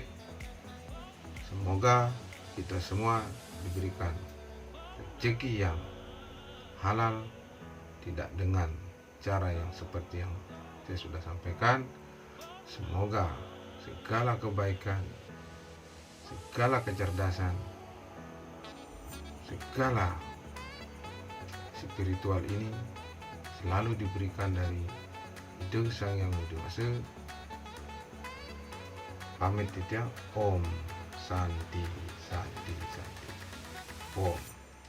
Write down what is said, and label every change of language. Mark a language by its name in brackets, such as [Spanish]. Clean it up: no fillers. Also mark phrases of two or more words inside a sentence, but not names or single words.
[Indonesian] Semoga kita semua diberikan rezeki yang halal, tidak dengan cara yang seperti yang saya sudah sampaikan. Semoga segala kebaikan, segala kecerdasan, segala spiritual ini selalu diberikan dari Ide Sang Hyang Widi Wasa. [Balinese] Pamit Tiang. [Sanskrit] ॐ शान्ति शान्ति शान्ति ॐ.